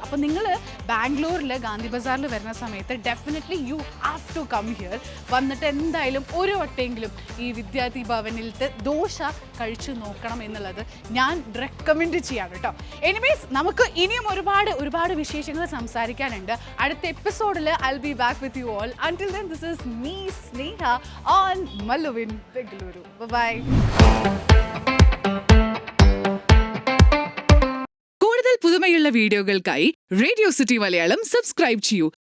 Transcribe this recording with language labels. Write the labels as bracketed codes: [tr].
[ml] അപ്പോൾ നിങ്ങൾ ബാംഗ്ലൂരിൽ ഗാന്ധി ബസാറിൽ വരുന്ന സമയത്ത് [en] Definitely you have to come here. [ml] വന്നിട്ട് എന്തായാലും ഒരു വട്ടെങ്കിലും ഈ വിദ്യാർത്ഥി ഭവനിലത്തെ ദോശ കഴിച്ചു നോക്കണം എന്നുള്ളത് ഞാൻ റെക്കമെൻഡ് ചെയ്യാണ് കേട്ടോ. എനിവേസ് നമുക്ക് ഇനിയും ഒരുപാട് വിശേഷങ്ങൾ സംസാരിക്കാനുണ്ട്. അടുത്ത എപ്പിസോഡിൽ [en] I will be back with you all. Until then, this is me, Sneha, on Maluvin, Bengaluru. Bye-bye. [ml] കൂടുതൽ പുതുമയുള്ള വീഡിയോകൾക്കായി റേഡിയോ സിറ്റി മലയാളം സബ്സ്ക്രൈബ് ചെയ്യൂ.